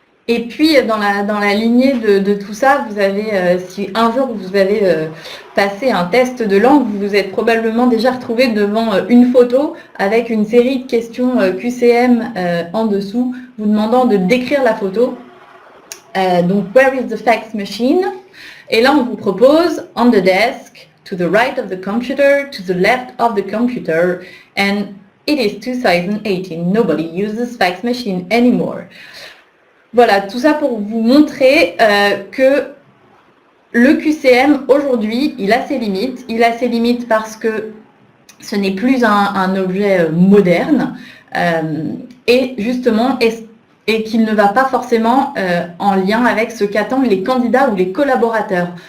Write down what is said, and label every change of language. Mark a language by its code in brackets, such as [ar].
[fr] Et puis, dans la lignée de tout ça, vous avez, si un jour vous avez passé un test de langue, vous vous êtes probablement déjà retrouvé devant une photo avec une série de questions QCM en dessous, vous demandant de décrire la photo. Donc, [en] where is the fax machine? [fr] Et là, on vous propose [en] on the desk, to the right of the computer, to the left of the computer, and it is 2018. Nobody uses fax machine anymore. [fr] Voilà, tout ça pour vous montrer que le QCM, aujourd'hui, il a ses limites. Il a ses limites parce que ce n'est plus un objet moderne et justement, et qu'il ne va pas forcément en lien avec ce qu'attendent les candidats ou les collaborateurs.